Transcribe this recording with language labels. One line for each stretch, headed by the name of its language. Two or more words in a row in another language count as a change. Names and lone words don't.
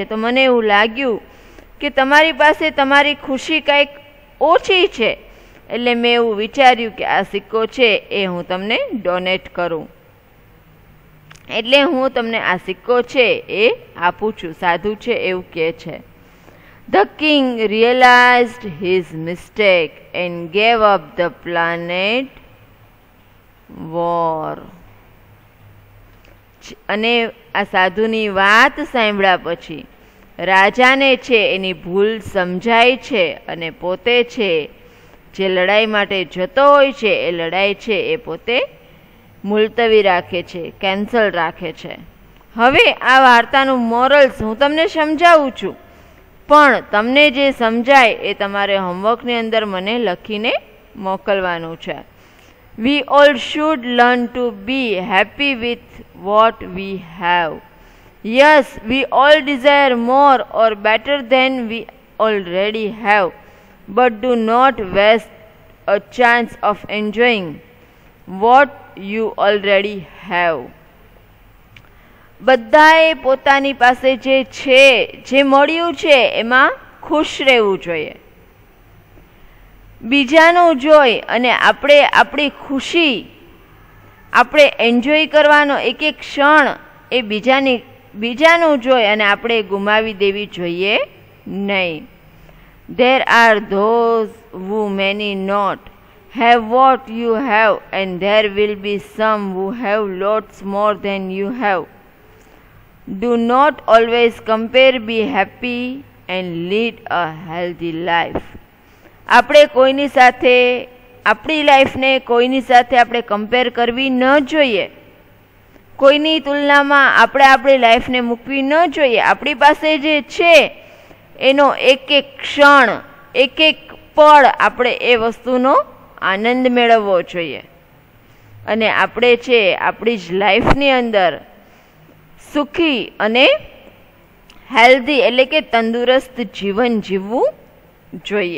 Gujarati: તો મને એવું લાગ્યું કે તમારી પાસે તમારી ખુશી કંઈક ઓછી છે, એટલે મેં એવું વિચાર્યું કે આ સિક્કો છે એ હું તમને ડોનેટ કરું. એટલે હું તમને આ સિક્કો છે એ આપું છું. સાધુ છે એવું કહે છે.
English: The king realized his mistake and gave up the planet war.
Gujarati: અને આ સાધુની વાત સાંભળ્યા પછી રાજાને છે એની ભૂલ સમજાય છે અને પોતે છે જે લડાઈ માટે જતો હોય છે એ લડાઈ છે એ પોતે મુલતવી રાખે છે, કેન્સલ રાખે છે. હવે આ વાર્તાનું મોરલ્સ હું તમને સમજાવું છું, પણ તમને જે સમજાય એ તમારે હોમવર્કની અંદર મને લખીને મોકલવાનું છે.
English: We all should learn to be happy with what we have. Yes, we all desire more or better than we already have, but do not waste a chance of enjoying what you already have.
Gujarati: બધાએ પોતાની પાસે જે છે, જે મળ્યું છે એમાં ખુશ રહેવું જોઈએ. બીજાનું જોઈ અને આપણે આપણી ખુશી આપણે એન્જોય કરવાનો એક એક ક્ષણ એ બીજાનું જોઈ અને આપણે ગુમાવી દેવી જોઈએ નહીં.
English: There are those who may not have what you have, and there will be some who have lots more than you have. Do not always compare, be happy and lead a healthy life.
Gujarati: આપણે કોઈની સાથે આપણી લાઈફને કોઈની સાથે આપણે કમ્પેર કરવી ન જોઈએ, કોઈની તુલનામાં આપણે આપણી લાઈફને મૂકવી ન જોઈએ. આપણી પાસે જે છે એનો એક એક ક્ષણ, એક એક પળ આપણે એ વસ્તુનો આનંદ મેળવવો જોઈએ અને આપણે છે આપણી જ લાઈફની અંદર સુખી અને હેલ્ધી એટલે કે તંદુરસ્ત જીવન જીવવું જોઈએ.